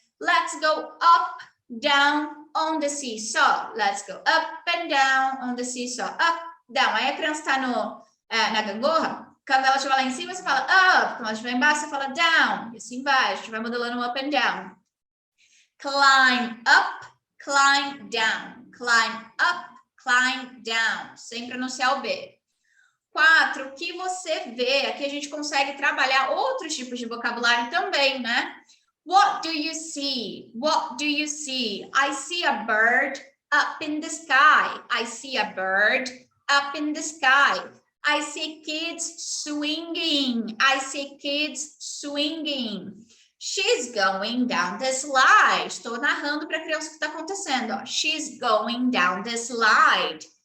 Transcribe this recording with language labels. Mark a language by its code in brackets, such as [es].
[en] Let's go up, down on the seesaw. Let's go up and down on the seesaw. Up, down. [pt] Aí a criança está na gangorra. Quando ela estiver lá em cima, você fala up. Quando ela estiver embaixo, você fala down. E assim vai. A gente vai modelando [en] up and down. Climb up, climb down. Climb up, climb down. [pt] Sem pronunciar o B. 4. O que você vê? Aqui a gente consegue trabalhar outros tipos de vocabulário também, né? [en] What do you see? What do you see? I see a bird up in the sky. I see a bird up in the sky. I see kids swinging. I see kids swinging. She's going down the slide. [pt] Estou narrando para a criança o que está acontecendo. Ó. [en] She's going down the slide.